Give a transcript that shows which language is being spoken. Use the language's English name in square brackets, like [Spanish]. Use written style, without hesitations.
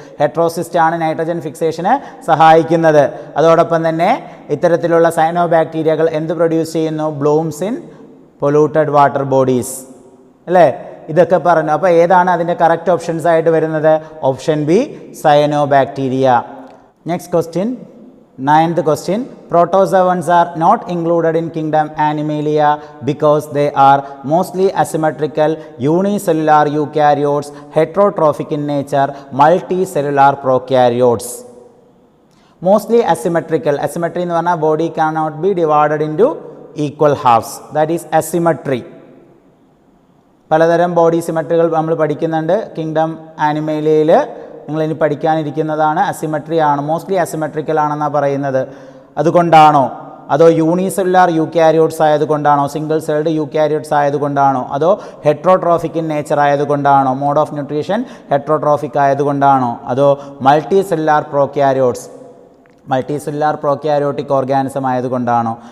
[Malayalam] Heterocyst ആണ് nitrogen ഫിക്സേഷന് സഹായിക്കുന്നത്. അതോടൊപ്പം തന്നെ ഇത്തരത്തിലുള്ള സയനോബാക്ടീരിയകൾ എന്ത് പ്രൊഡ്യൂസ് ചെയ്യുന്നു? [English] blooms in polluted water bodies [Malayalam] അല്ലേ? ഇതൊക്കെ പറഞ്ഞു. അപ്പോൾ ഏതാണ് അതിൻ്റെ കറക്റ്റ് ഓപ്ഷൻസ് ആയിട്ട് വരുന്നത്? Option B cyanobacteria. [English] Next question, 9th question. Protozoans are not included in kingdom Animalia because they are mostly asymmetrical, unicellular eukaryotes, heterotrophic in nature, multicellular prokaryotes. Mostly asymmetrical. Asymmetry [Malayalam] എന്ന് പറഞ്ഞാൽ [English] body cannot be divided into equal halves. That is asymmetry. [Malayalam] പലതരം body സിമെട്രികൾ നമ്മൾ പഠിക്കുന്നുണ്ട് kingdom ആനിമേലിയയിൽ. നിങ്ങളിനി പഠിക്കാനിരിക്കുന്നതാണ്. Asymmetry ആണ്, mostly asymmetrical ആണെന്നാണ് പറയുന്നത്. അതുകൊണ്ടാണോ? അതോ unicellular eukaryotes ആയതുകൊണ്ടാണോ, single celled eukaryotes ആയതുകൊണ്ടാണോ, അതോ heterotrophic in nature ആയതുകൊണ്ടാണോ, mode of nutrition heterotrophic ആയതുകൊണ്ടാണോ, അതോ multi cellular prokaryotes multicellular prokaryotic organism ആയതുകൊണ്ടാണോ?